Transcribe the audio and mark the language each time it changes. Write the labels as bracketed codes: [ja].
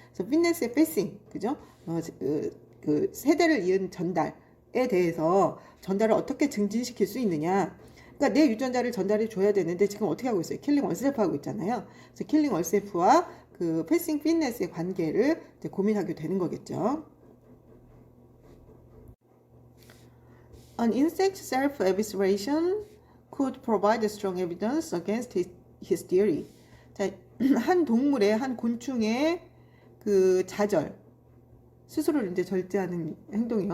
[ko] 그래서 피트니스의 패싱, 그죠? 그 세대를 이은 전달에 대해서 전달을 어떻게 증진시킬 수 있느냐. 그러니까 내 유전자를 전달해 줘야 되는데 지금 어떻게 하고 있어요? 킬링 원셀프 하고 있잖아요. 그래서 킬링 원셀프와 그 패싱 피트니스의 관계를 이제 고민하게 되는 거겠죠. [en] An insect self-evisceration could provide strong evidence against his theory. [ko] 자, 한 곤충의 그 자절, 스스로를 이제 절제하는 행동이요.